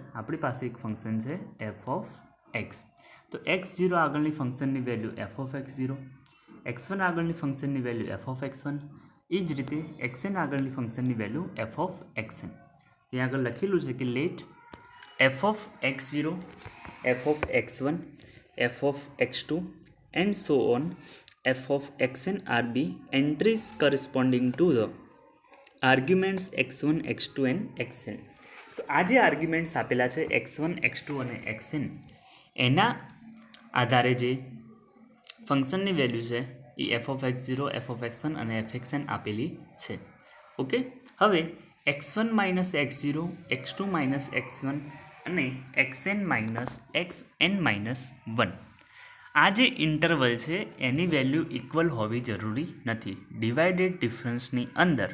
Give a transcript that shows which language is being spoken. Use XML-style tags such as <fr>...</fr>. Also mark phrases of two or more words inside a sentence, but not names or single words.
<gu>આપણી પાસે એક ફંક્શન છે f ઓફ x. તો x0 આગળની ફંક્શનની વેલ્યુ f ઓફ x0, x1 આગળની ફંક્શનની વેલ્યુ f ઓફ x1, એ જ રીતે xn આગળની ફંક્શનની વેલ્યુ f ઓફ xn. ત્યાં આગળ લખેલું છે કે</gu> <en>let f of x0, f of x1, f of x2 and so on f of xn are the entries corresponding to the arguments x1, x2 and xn.</en> <gu>તો આ જે આર્ગ્યુમેન્ટ્સ આપેલા છે x1, x2 અને xn, એના આધારે જે ફંક્શનની વેલ્યુ છે એ</gu> <en>f of x0, f of x1</en> <gu>અને fxn આપેલી છે. ઓકે, હવે x1 માઇનસ x0, x2 માઇનસ x1 અને xn માઇનસ xn માઇનસ 1, આ જે ઇન્ટરવલ છે એની વેલ્યુ ઇક્વલ હોવી જરૂરી નથી</gu> <en>divided difference</en> <gu>અંદર.</gu>